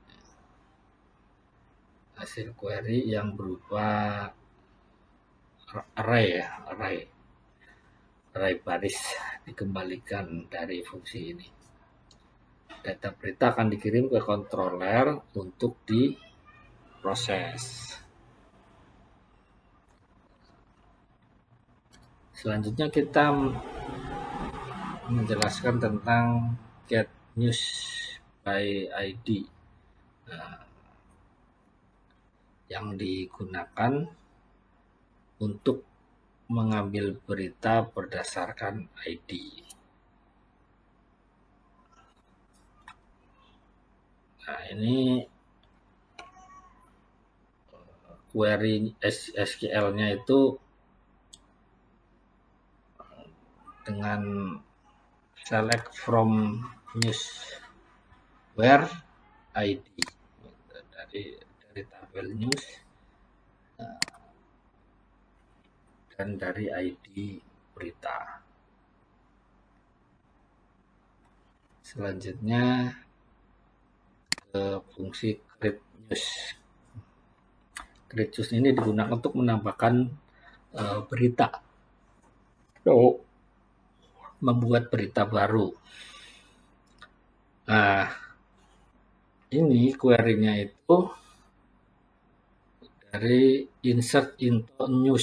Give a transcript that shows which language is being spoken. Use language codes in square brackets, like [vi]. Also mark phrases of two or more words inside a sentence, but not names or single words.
[id] Hasil query yang berupa array ya, array baris dikembalikan dari fungsi ini. Data berita akan dikirim ke controller untuk diproses. Selanjutnya kita menjelaskan tentang [en] get news by ID [id] yang digunakan untuk mengambil berita berdasarkan ID. Nah, ini query SQL-nya itu dengan [en] select from news where ID [id] dari tabel news dan dari ID berita. Selanjutnya ke fungsi [en] create news. Create news [id] ini digunakan untuk menambahkan berita atau membuat berita baru. Nah, ini query-nya itu dari [en] insert into news.